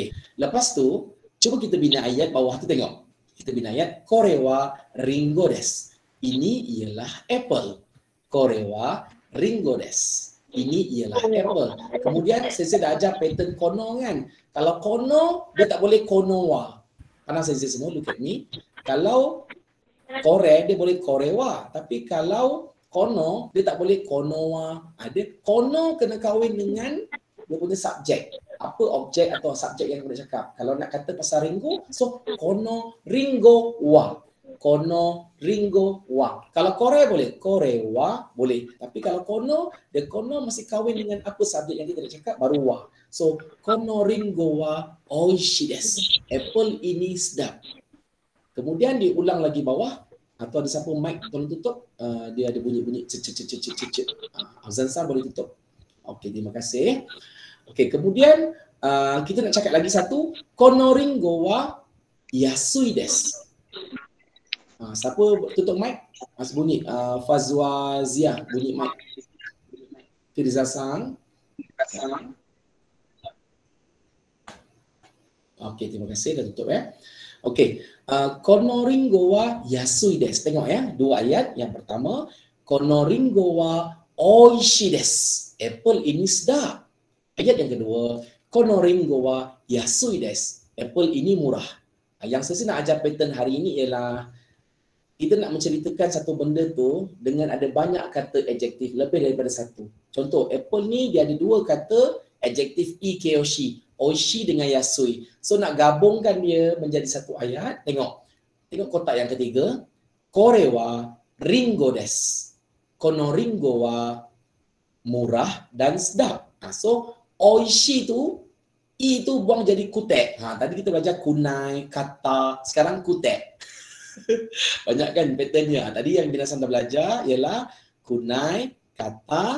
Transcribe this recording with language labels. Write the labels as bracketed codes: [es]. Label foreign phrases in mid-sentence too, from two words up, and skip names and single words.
[ms] Lepas tu cuba kita bina ayat bawah tu tengok. Kita bina ayat [ja] Korewa Ringo des. [ms] Ini ialah apple. [ja] Korewa Ringo des. [ms] Ini ialah apple. Kemudian saya dah ajar pattern kono kan. Kalau kono, dia tak boleh konowa. Pandang sensei semua, look at me. Kalau kore, dia boleh korewa. Tapi kalau kono, dia tak boleh konowa. Dia kono kena kahwin dengan dia punya subjek. Apa objek atau subjek yang kita cakap. Kalau nak kata pasal ringo, so [ja] kono ringo wa. Kono ringo wa. [ms] Kalau kore boleh, [ja] kore wa [ms] boleh. Tapi kalau kono, dia kono masih kahwin dengan apa subjek yang kita nak cakap, baru wa. So, [ja] kono ringo wa oishi desu. [ms] Apple ini sedap. Kemudian diulang lagi bawah, atau ada siapa mic tolong tutup, dia ada bunyi-bunyi cek. Azan-san boleh tutup. Okey, terima kasih. Okey, kemudian kita nak cakap lagi satu, [ja] kono ringo wa yasui desu. [ms] Siapa tutup mic? Mas bunyi Fazwa Zia bunyi mic. Firza-san. Okey, terima kasih dah tutup ya. Okey, [ja] kono ringo wa yasui desu. [ms] Tengok ya, dua ayat. Yang pertama, [ja] kono ringo wa oishi desu. [ms] Apple ini sedap. Ayat yang kedua, [ja] kono ringo wa yasui desu. [ms] Apple ini murah. Yang saya nak ajar pattern hari ini ialah kita nak menceritakan satu benda tu dengan ada banyak kata adjektif, lebih daripada satu. Contoh, Apple ni dia ada dua kata adjektif ikeoshi. Oishi dengan yasui. So nak gabungkan dia menjadi satu ayat. Tengok kotak yang ketiga. [ja] Kore wa ringo desu. Kono ringo wa [ms] murah dan sedap. So oishi tu, i tu buang jadi kute. Tadi kita belajar kunai, kata, sekarang kute. Banyak kan patternnya. Tadi yang binasan dah belajar ialah kunai, kata.